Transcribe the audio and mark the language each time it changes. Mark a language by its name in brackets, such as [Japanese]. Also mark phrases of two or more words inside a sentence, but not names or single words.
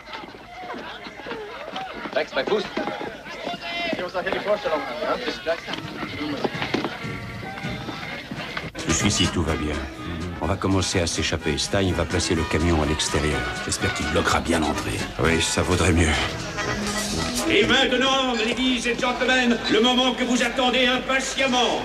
[German] Rex, bei Fuß. Jungs, nach Vorstellung. Ja? Bis gleich. [French] Jusqu'ici, tout va bien. On va commencer à s'échapper. Stein va placer le camion à l'extérieur. J'espère qu'il bloquera bien l'entrée. Oui, ça vaudrait mieux. Et maintenant, ladies et gentlemen, le moment que vous attendez impatiemment.